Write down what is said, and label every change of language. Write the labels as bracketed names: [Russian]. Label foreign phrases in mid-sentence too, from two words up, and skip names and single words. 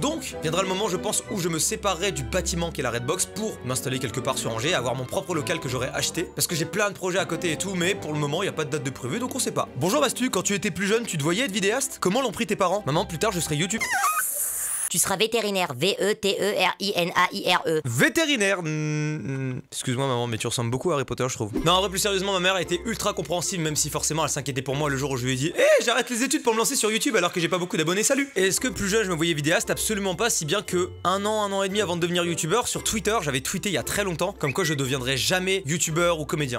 [French] Donc viendra le moment je pense où je me séparerai du bâtiment qui est la Redbox pour m'installer quelque part sur Angers, avoir mon propre local que j'aurais acheté parce que j'ai plein de projets à côté et tout, mais pour le moment il n'y a pas de date de prévu donc on sait pas. Bonjour Bastu, quand tu étais plus jeune tu te voyais être vidéaste? Comment l'ont pris tes parents? Maman plus tard je serai YouTube. Tu seras vétérinaire, V-E-T-E-R-I-N-A-I-R-E. Vétérinaire. Excuse-moi maman, mais tu ressembles beaucoup à Harry Potter je trouve. Non en vrai plus sérieusement ma mère a été ultra compréhensive même si forcément elle s'inquiétait pour moi le jour où je lui ai dit j'arrête les études pour me lancer sur YouTube alors que j'ai pas beaucoup d'abonnés, salut. Et est-ce que plus jeune je me voyais vidéaste? Absolument pas, si bien que un an et demi avant de devenir youtubeur, sur Twitter j'avais tweeté il y a très longtemps comme quoi je deviendrais jamais youtubeur ou comédien.